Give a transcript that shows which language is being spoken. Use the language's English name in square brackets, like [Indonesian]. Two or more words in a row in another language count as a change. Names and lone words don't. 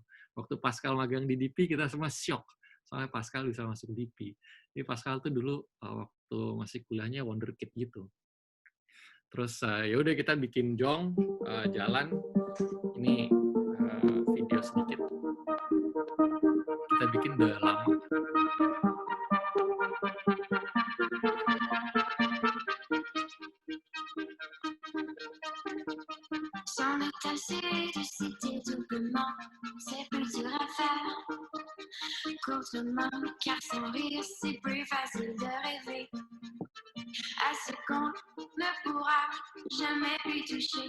[Indonesian] Waktu Pascal magang di DP, kita semua syok. Soalnya Pascal bisa masuk DP. Jadi Pascal tuh dulu waktu masih kuliahnya wonderkid gitu. Terus ya udah kita bikin Jong, jalan. Ini video sedikit. Kita bikin udah lama. [French] S'en est assez de citer doublement, c'est plus dur à faire qu'autrement, car sans rire c'est plus facile de rêver à ce qu'on ne pourra jamais plus toucher.